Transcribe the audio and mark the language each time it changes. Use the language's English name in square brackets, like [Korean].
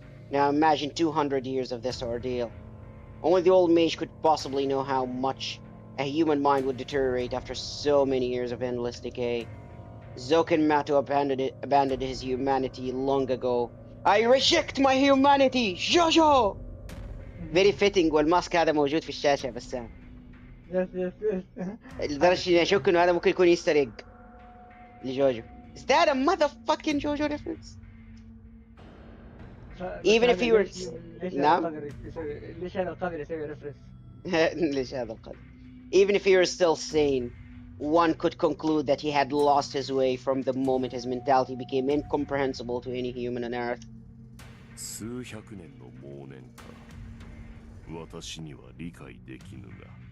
[English] Now imagine 200 years of this ordeal. Only the old mage could possibly know how much a human mind would deteriorate after so many years of endless decay. Zoken Mato abandoned his humanity long ago. I reject my humanity! JoJo! Very fitting [Arabic] والماسك هذا موجود في الشاشة بسام. [English] Yes yes yes. [Arabic] لدرجة إني أشك إنه هذا ممكن يكون [English] Easter egg [Arabic] لجوجو. [English] Is that a motherfucking JoJo reference? Even if he were... [Arabic] ليش هذا نعم. القدر يسوي، ليش هذا القدر يسوي ريفرنس؟ ليش هذا القدر? [English] Even if he were still sane, one could conclude that he had lost his way from the moment his mentality became incomprehensible to any human on Earth. [Japanese] 数百年の妄念か。私には理解できぬが。